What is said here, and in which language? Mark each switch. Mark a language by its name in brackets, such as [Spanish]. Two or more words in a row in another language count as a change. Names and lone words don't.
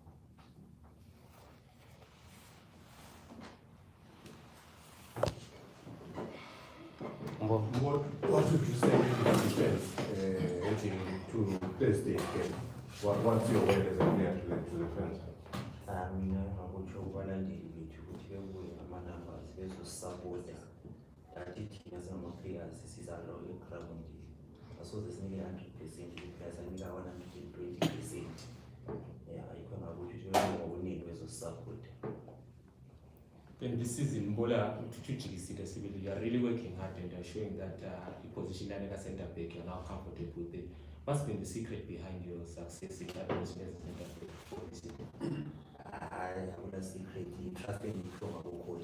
[English] What would you say to the defense heading to Thursday game? What's your word as a player to the fans? [Zulu] Mina ngakutsho kubalandeli bethu ukuthi bebuye ama-numbers bezosisapota kanti thina singama-players sizalo egrawundi asoze sinike 100% i-players anika 120%. Ayikho ngakuthi ukuthi bebuye ngobuningi bezosisapota. [English] Then this season, Bola, you are really working hard and you are showing that the position like a centre back, you are now comfortable with it. What's been the secret behind your success in that position as a centre back for this season? I would have secretly trusted from our coach.